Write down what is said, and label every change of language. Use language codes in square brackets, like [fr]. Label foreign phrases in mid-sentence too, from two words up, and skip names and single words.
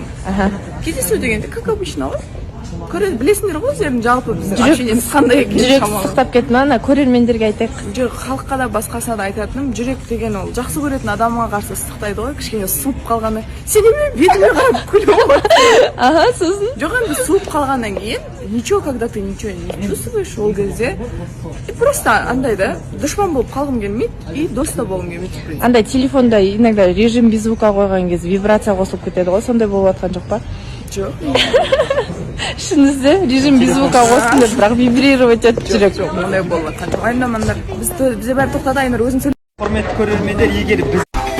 [kk] Кездесу дегенде, [ru] как обычно [kk] ғой? Білесіңдер ғой, өздерің жалпы біздің общениеміз қандай екен. Жүрек сықтап кетті ма? Көрермендерге айтайық. Жоқ, халыққа да басқасына да айтатыным, жүрек деген ол жақсы көретін адамға қарсы сықтайды ғой, кішкене суып қалғанда. Сен немен бетіме қарап күліп отырсың? Сосын? Жоқ, енді суып қалғаннан кейін, [ru] ничего, когда ты ничего не чувствуешь, [kk] ол кезде просто андай да, дұшпан болып қалғым келмейді и дос та болғым келмейді. Андай телефонда иногда [ru] режим без звука [kk] қойған кез вибрация қосылып кетеді ғой, сондай болып жатқан жоқ па? Жоқ. Шыныңызда [ru] режим без звука [kk] қостым деп, бірақ вибрировать етіп жүрек. Жоқ, ондай болып жатқан жоқ. Айнамандар, бізде бәрі тоқтады, Айнұр өзің сөйле. Құрметті көрермендер, егер біз